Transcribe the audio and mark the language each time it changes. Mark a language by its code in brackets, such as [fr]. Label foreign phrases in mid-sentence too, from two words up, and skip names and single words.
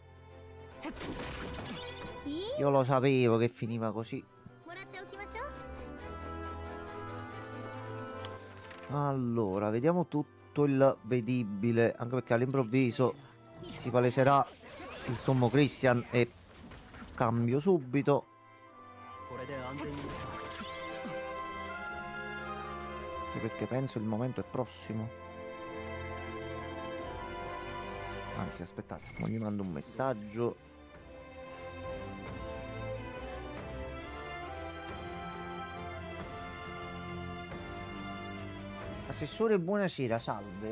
[it] Io lo sapevo che finiva così. Allora, vediamo tutto il vedibile. Anche perché all'improvviso si paleserà il sommo Christian e cambio subito. [ja] これで安全に。 [it] Anche perché penso il momento è prossimo. Anzi, aspettate, mo gli mando un messaggio. Assessore, buonasera, salve.